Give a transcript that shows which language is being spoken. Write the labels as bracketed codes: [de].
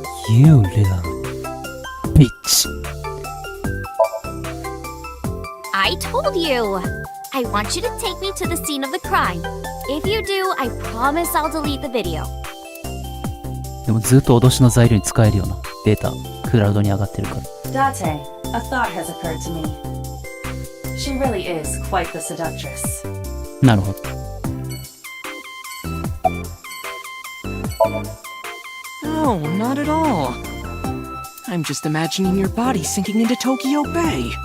[en] You little bitch. I told you. I want you to take me to the scene of the crime. If you do, I promise I'll delete the video. [ja] でもずっと脅しの材料に使えるようなデータ、クラウドに上がってるから。 [en] Date, a thought has occurred to me. She really is quite the seductress. [ja] なるほど。 [en] No, not at all. I'm just imagining your body sinking into Tokyo Bay.